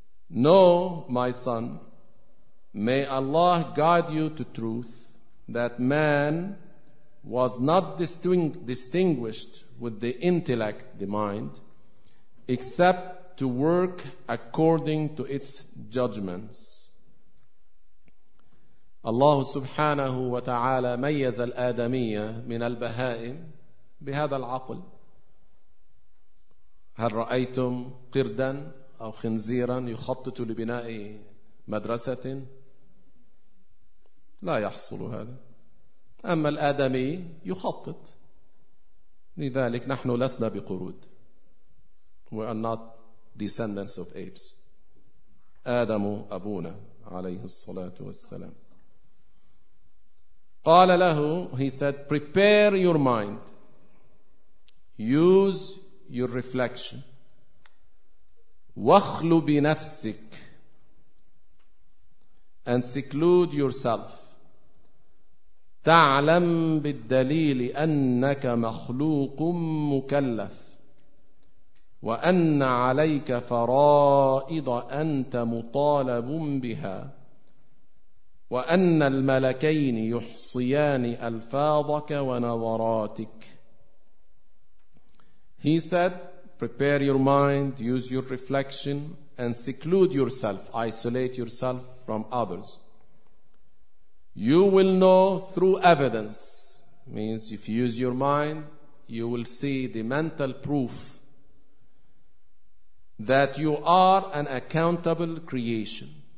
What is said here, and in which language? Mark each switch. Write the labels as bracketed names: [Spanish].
[English] No, my son, may Allah guide you to truth, that man was not distinguished with the intellect, the mind, except to work according to its judgments. [Arabic] Allah subhanahu wa ta'ala ميز الآدمية من البهائم بهذا العقل. هل رأيتم قردا أو خنزيرا يخطط لبناء مدرسة؟ لا يحصل هذا. أما الآدمي يخطط، لذلك نحن لسنا بقرود. [English] We are not descendants of apes. [Arabic] آدم أبونا عليه الصلاة والسلام. قال له، [English] he said, prepare your mind. Use your reflection. [Arabic] واخلو بنفسك. [English] And seclude yourself. [Arabic] تعلم بالدليل أنك مخلوق مكلف وأن عليك فرائض أنت مطالب بها وأن الملكين يحصيان ألفاظك ونظراتك. [English] He said, prepare your mind, use your reflection, and seclude yourself, isolate yourself from others. You will know through evidence, means if you use your mind, you will see the mental proof that you are an accountable creation,